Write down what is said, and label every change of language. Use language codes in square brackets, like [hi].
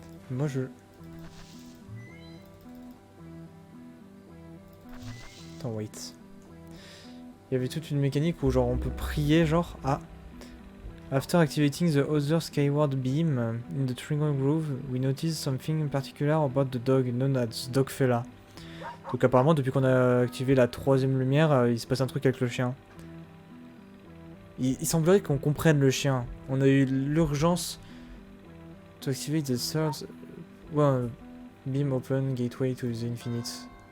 [fr] Moi je... Attends, [en] wait. [fr] Il y avait toute une mécanique où genre on peut prier genre... Ah. [en] After activating the other skyward beam in the Trigon Grove, we notice something particular about the dog known as Dogfella. [fr] Donc apparemment depuis qu'on a activé la troisième lumière, il se passe un truc avec le chien. Il semblerait qu'on comprenne le chien. On a eu l'urgence [en] to activate the third beam open gateway to the infinite.